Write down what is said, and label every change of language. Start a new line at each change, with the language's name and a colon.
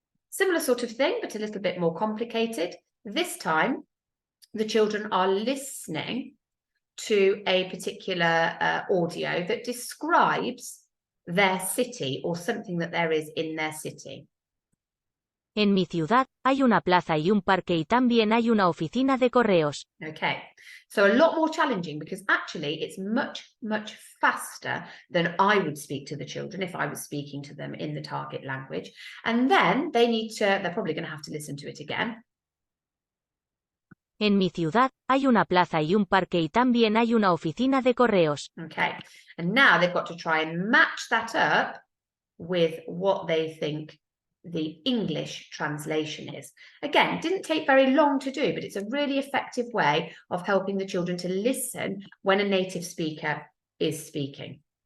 English: Similar sort of thing, but a little bit more complicated. This time, the children are listening to a particular audio that describes their city or something that there is in their city.
Spanish: En mi ciudad, hay una plaza y un parque y también hay una oficina de correos.
English: Okay, so a lot more challenging because actually it's much, much faster than I would speak to the children if I was speaking to them in the target language. And then they're probably going to have to listen to it again.
Spanish: En mi ciudad, hay una plaza y un parque y también hay una oficina de correos.
English: Okay, and now they've got to try and match that up with what they think the English translation is. Again, didn't take very long to do, but it's a really effective way of helping the children to listen when a native speaker is speaking.